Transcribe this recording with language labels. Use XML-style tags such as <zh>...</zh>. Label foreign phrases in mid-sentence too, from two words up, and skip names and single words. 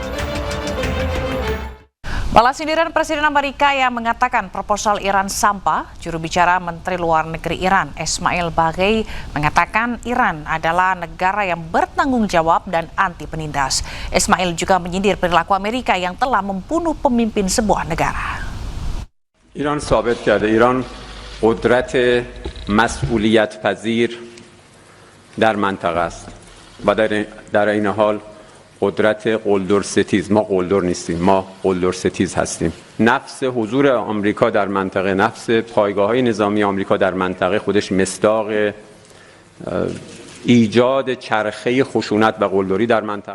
<id>Balas sindiran Presiden Amerika yang mengatakan proposal Iran sampah, juru bicara Menteri Luar Negeri Iran, Ismail Baghai, mengatakan Iran adalah negara yang bertanggung jawab dan anti penindas. Ismail juga menyindir perilaku Amerika yang telah membunuh pemimpin sebuah negara.</id> <fa>ایران ثابت کرده ایران قدرت مسئولیت پذیر در منطقه است و در این حال قدرت قلدر ستیز. ما قلدر نیستیم، ما قلدر ستیز هستیم. نفس حضور آمریکا در منطقه، نفس پایگاه‌های نظامی آمریکا در منطقه خودش مصداق ایجاد چرخه خشونت و قلدری در منطقه</fa>